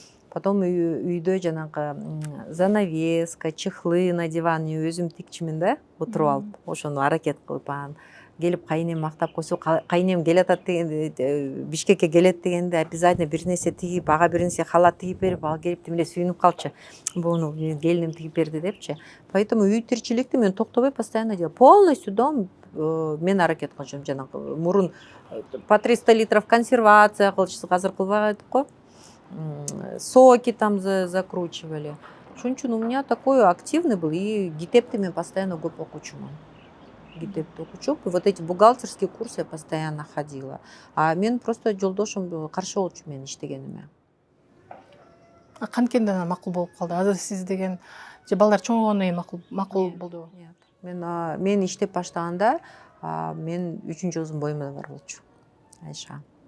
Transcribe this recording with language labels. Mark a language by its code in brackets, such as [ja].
[ky] Потом үйдө жанагы занавеска, [ru] чехлы на диван [ky] өзүм тикчимин да, отуруп алып, ошону аракет кылып анан келип кайнем мактап койсо, кайнем келатат дегенде, Бишкекке келет дегенде обязательно бир нерсе тигип, ага бир нерсе халат тигип берип, ал келип тимиле сүйүнүп калчы. Буну келиним тигип берди депчи. Поэтому үй тирчиликти мен токтобой [ru] постоянно делаю. [ky] Полностью дом мен аракет кылчумун, жанагы мурун [ru] по 300 литров [ky] консервация кылчу, азыр кылбайт го. [ru] Соки там закручивали. [ky] Ошон үчүн [ru] у меня такой активный был, и гитепти мен постоянно [ky] көп окучумун. Гитепти окучуп, [ru] и вот эти бухгалтерские курсы я постоянно ходила. [ky] А мен просто жолдошум каршы болчу менин иштегениме. Канткенде макул болуп калды. Азыр сиз деген же балдар чоңойгондон кийин макул болду. [ru] Нет. [ky] Мен иштеп баштаганда мен 3-чү кызым боюмда бар болчу. Айша.